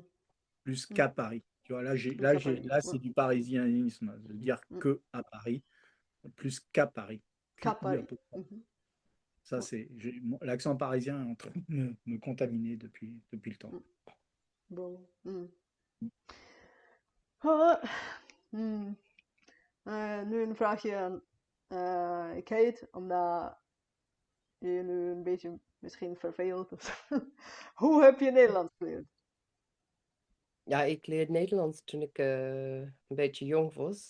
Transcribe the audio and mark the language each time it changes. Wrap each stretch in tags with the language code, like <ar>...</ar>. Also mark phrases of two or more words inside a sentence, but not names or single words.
<fr>plus Mm. qu'à Paris. Tu vois, Plus à Paris. là, Ouais. c'est du parisianisme, de dire Mm. que à Paris, plus qu'à Paris. Qu'à Puis à Paris. peu près. Mhm. Ça, Ouais. c'est, l'accent parisien est en train de me contaminer depuis le temps. Mm. Bon. Mm. Ah, mm.</fr> <nl>Nu een vraagje aan Kate, omdat je nu een beetje misschien verveelt. Hoe heb je Nederlands geleerd? Ja, ik leerde Nederlands toen ik een beetje jong was.</nl>